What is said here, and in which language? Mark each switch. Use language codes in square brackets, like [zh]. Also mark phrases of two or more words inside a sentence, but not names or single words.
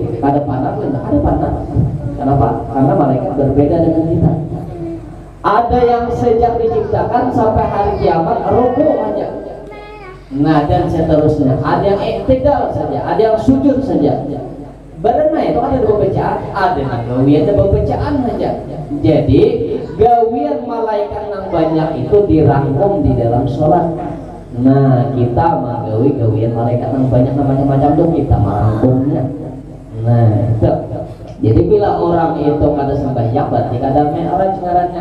[bjn] Kada panas enggak ada panas. Kenapa? Karena malaikat berbeda dengan kita. Ada yang sejak diciptakan sampai hari kiamat ruku aja. Nah dan seterusnya. Ada yang iktidal saja, ada yang sujud saja. Badannya itu ada dua bacaan, ada gawian ada bacaan saja. Jadi gawian malaikat yang banyak itu dirangkum di dalam sholat. Nah kita gawian malaikat yang banyak macam-macam tuh kita merangkumnya. Nah itu. Jadi bila orang itu kada sembahyang berarti kada mi'raj ngarannya.